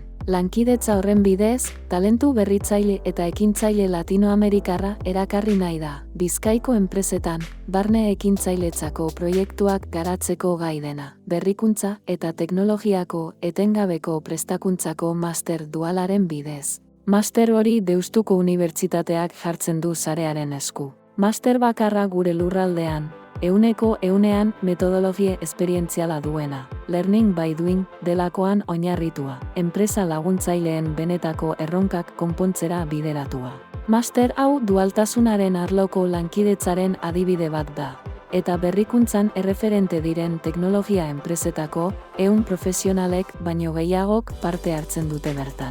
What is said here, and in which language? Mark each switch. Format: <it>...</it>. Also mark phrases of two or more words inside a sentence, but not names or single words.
<eu>Lankidetza horren bidez, talentu berritzaile eta ekintzaile latinoamerikarra erakarri nahi da, Bizkaiko enpresetan, barne ekintzailetzako proiektuak garatzeko gai dena, berrikuntza eta teknologiako etengabeko prestakuntzako master dualaren bidez. Master hori Deustuko Unibertsitateak jartzen du sarearen esku. Master bakarra gure lurraldean, 100% metodologia esperientziala duena,</eu> <en>learning by doing</en> <eu>delakoan oinarritua, enpresa laguntzaileen benetako erronkak konpontzera bideratua. Master hau dualtasunaren arloko lankidetzaren adibide bat da, eta berrikuntzan erreferente diren teknologia enpresetako 100 profesionalek baino gehiagok parte hartzen dute bertan.</eu>